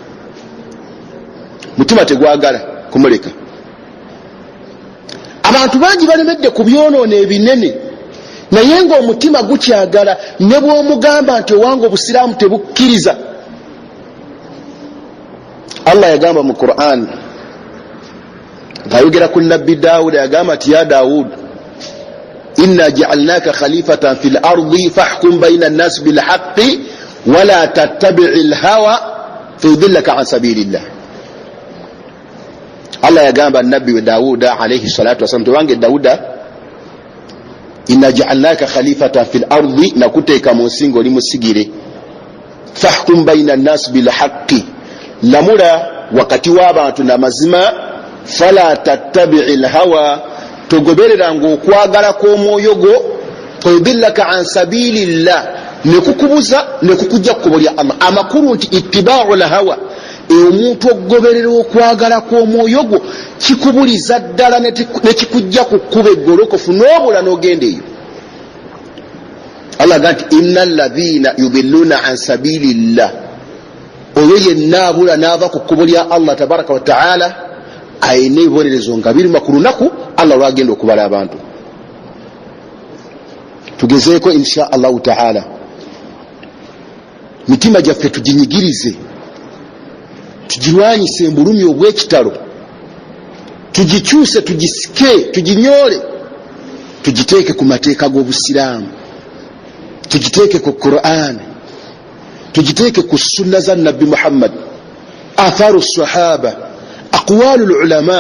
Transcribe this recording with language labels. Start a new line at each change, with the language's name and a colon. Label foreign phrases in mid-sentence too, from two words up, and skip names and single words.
Ganda: Mutima tegwagala kumuleka. Abantu bangi balemedde ku byonoono ebinene, naye ng'omutima gukyagala, ne bw'omugamba nti owange obusiraamu tebukkiriza. Allah yagamba mu Qur'an ng'ayogera ku nabbi Daawuda, yagamba nti
Arabic: يا داود إنا جعلناك خليفة في الأرض فاحكم بين الناس بالحق ولا تتبع الهوى فيضلك عن سبيل الله.
Ganda: Allah yagamba nabbi Daawuda
Arabic: عليه الصلاة والسلام,
Ganda: tuwange Daawuda,
Arabic: إنا جعلناك خليفة في الأرض,
Ganda: nakuteeka mu nsi ng'oli musigire,
Arabic: فاحكم بين الناس بالحق,
Ganda: lamula wakati w'abantu n'amazima,
Arabic: فلا تتبع الهوى,
Ganda: togoberera ng'okwagala kw'omwoyo gwo,
Arabic: فيضلك عن سبيل الله,
Ganda: nekukubuza nekukujja kkubo lya Allah. Amakulu nti
Arabic: اتباع الهوى,
Ganda: omuntu okugoberera okwagala kw'omwoyo gwo kikubuliza ddala ne kikujja ku kkubo eggolokofu n'obula n'ogenda eyo. Allah agamba nti
Arabic: إن الذين يضلون عن سبيل الله,
Ganda: oyo yenna abula n'ava ku kkubo lya Allah
Arabic: تبارك وتعالى
Ganda: ayina ebibonerezo nga birima ku lunaku Allah lwagenda okubala abantu. Tugezeeko
Arabic: إن شاء الله تعالى
Ganda: mitima gyaffe tuginyigirize, tugirwanyise embulumi obw'ekitalo, tugikyuse, tugisike, tuginyoole, tugiteeke ku mateeka g'obusiraamu, tugiteeke ku Qur'an, tugiteeke ku sunna za Nabbi Muhammad,
Arabic: آثار الصحابة أقوال العلماء.